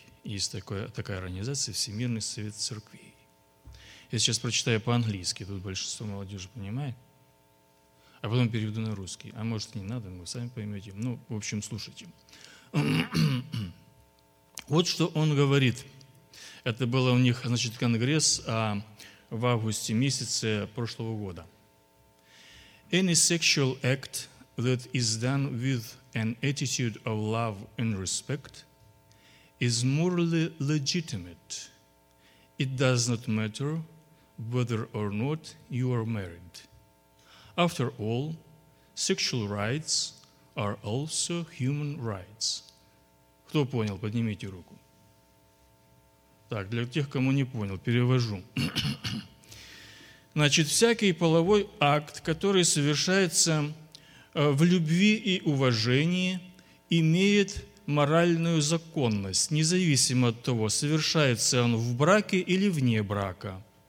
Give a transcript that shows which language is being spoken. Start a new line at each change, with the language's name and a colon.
Russian: Есть такая организация, Всемирный совет церквей. Я сейчас прочитаю по-английски, тут большинство молодежи понимает. А потом переведу на русский. А может, не надо, вы сами поймете. Ну, в общем, слушайте. Вот что он говорит. Это было у них, значит, конгресс в августе месяце прошлого года.
English: Any sexual act that is done with an attitude of love and respect is morally legitimate. It does not matter whether or not you are married. After all, sexual rights are also human rights.
Russian: Кто понял, поднимите руку. Так, для тех, кому не понял, перевожу. Значит, всякий половой акт, который совершается в любви и уважении, имеет моральную законность, независимо от того, совершается он в браке или вне брака.